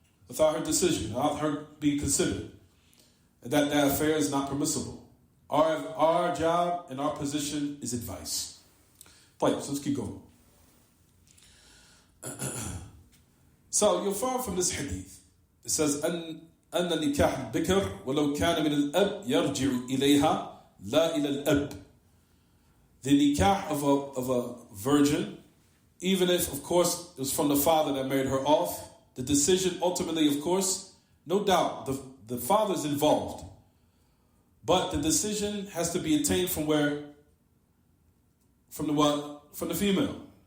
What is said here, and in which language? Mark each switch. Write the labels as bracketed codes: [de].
[en] Without her decision, without her being considered. And that affair is not permissible. Our job and our position is advice. So let's keep going. So you'll find from this hadith, it says, [ar] أن نكاح البكر ولو كان من الأب يرجع إليها لا إلى الأب. [en] The nikah of a virgin, even if, of course, it was from the father that married her off, the decision ultimately, of course, no doubt, the father is involved. But the decision has to be attained from where? From the what? From the female.